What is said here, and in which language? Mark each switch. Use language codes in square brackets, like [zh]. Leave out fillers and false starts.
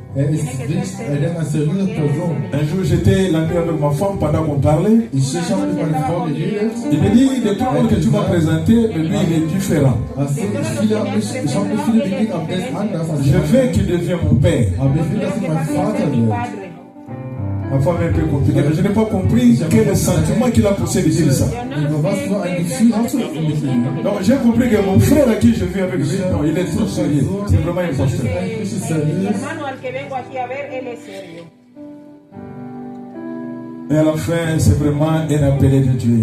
[de] Er ist eine seriöse Person. [fr] Un jour, j'étais la nuit avec ma femme pendant qu'on parlait. [de] Ich habe mit meiner Frau geredet. [fr] Il me dit, de tout le monde que tu m'as présenté, mais lui, il est différent. [de] Also ich habe mich viele begegnet, aber der ist anders als [fr] Je veux qu'il devienne mon père. [de] Aber ich will, dass er mein Vater wird. [fr] Ma femme est un peu compliquée, mais je n'ai pas compris quel est le sentiment qu'il a poussé de dire ça. [de] Was für ein Gefühl hast du mit ihm? [fr] Donc j'ai compris que mon frère à qui je vis avec lui, non, il est trop sérieux. C'est vraiment important. [es] Hermano al que vengo aquí a ver, él es serio. [fr] Et à la fin, c'est vraiment un appelé de Dieu.